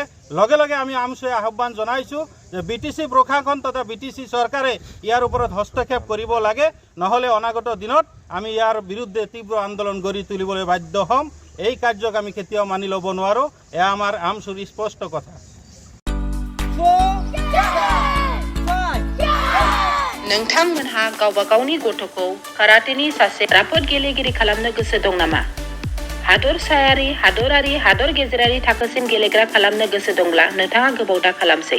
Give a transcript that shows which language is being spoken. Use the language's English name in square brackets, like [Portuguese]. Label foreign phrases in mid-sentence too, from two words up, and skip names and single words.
[Assamese] লগে লগে আমি আমচুৱে আহ্বান জনাইছোঁ যে BTC প্ৰশাসন তথা BTC চৰকাৰে ইয়াৰ ওপৰত হস্তক্ষেপ কৰিব লাগে, নহ'লে অনাগত দিনত আমি ইয়াৰ বিৰুদ্ধে তীব্ৰ আন্দোলন গঢ়ি তুলিবলৈ বাধ্য হ'ম। এই কাৰ্যক আমি কেতিয়াও মানি ল'ব নোৱাৰোঁ। এয়া আমাৰ আমচুৰ স্পষ্ট কথা। [Bodo] नोंथांमोनहा गावबा गावनि गथ'खौ काराटेनि सासे राफोद गेलेगिरि खालामनो गोसो दं नामा? हादरसायारि, हादरारि, हादर गेजेरारि थाखोसिम गेलेग्रा खालामनो गोसो दंब्ला नोंथाङा गोबाव दा खालामसै।